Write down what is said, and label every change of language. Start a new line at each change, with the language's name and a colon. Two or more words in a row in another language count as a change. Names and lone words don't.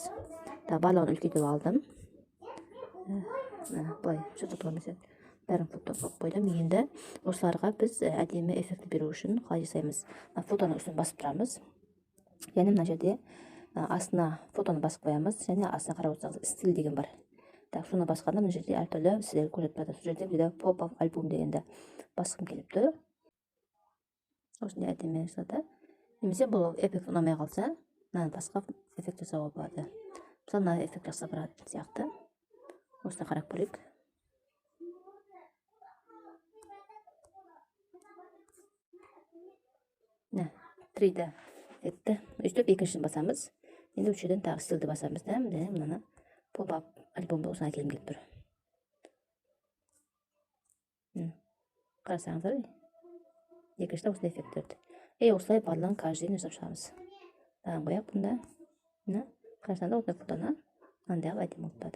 Kazakh: Барлығын үлкейтіп алдым. Былай жасап қоймасам бәрін фото қойып қойдым. Енді осыларға біз әдемі эффект беру үшін қалай жасаймыз? Фотоны үстін басып тұрамыз. Яғни мына жерде астына фотоны басып қоямыз және астына қарап отырсаңыз стиль деген бар. Соны басқанда мына жерде әртүрлі сіздерге көрсетіп жатыр. Сол жерде бізде pop-up альбом дегенді басқым келіп тұр. Осындай әдемі жасады. Немесе бұл эффект ұнамай қалса, мынаны басқа эффект жасауға болады. Мысалы мына эффект жасап баратын сияқты. Осыны қарап көрейік. Мына 3D эффектті үстіп екіншісін басамыз. Енді үшіншіден тағы стилді басамыз да, мынаны pop-up альбомды осыны әкелім келіп тұр. Қарасаңыздар, екіншіде осындай эффект берді. Осылай барлығын каждыйын жасап шығамыз. Қояқ бұнда. Қарасаңыздар, осындай фотоны мынандай әдемі болады.